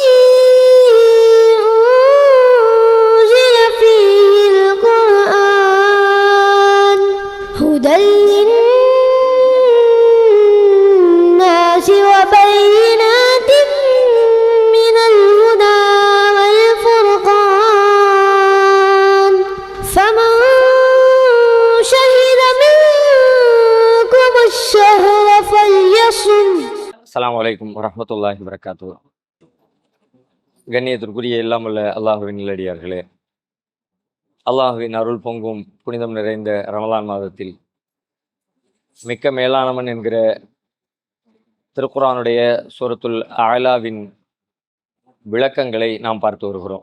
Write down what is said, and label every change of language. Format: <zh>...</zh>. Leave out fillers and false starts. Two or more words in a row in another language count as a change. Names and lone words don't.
<ar>أنزل فيه القرآن هدى للناس وبينات من الهدى والفرقان فمن شهد منكم الشهر فليصم. السلام عليكم ورحمة الله وبركاته.</ar> <ta>கண்ணியத்திற்குரிய எல்லாம் உள்ள அல்லாஹுவின் நல்லடியார்களே, அல்லாஹுவின் அருள் பொங்கும் புனிதம் நிறைந்த ரமலான் மாதத்தில் மிக்க மேலானவன் என்கிற திருக்குர்ஆனுடைய சூரத்துல் அலாவின் விளக்கங்களை நாம் பார்த்து வருகிறோம்.</ta>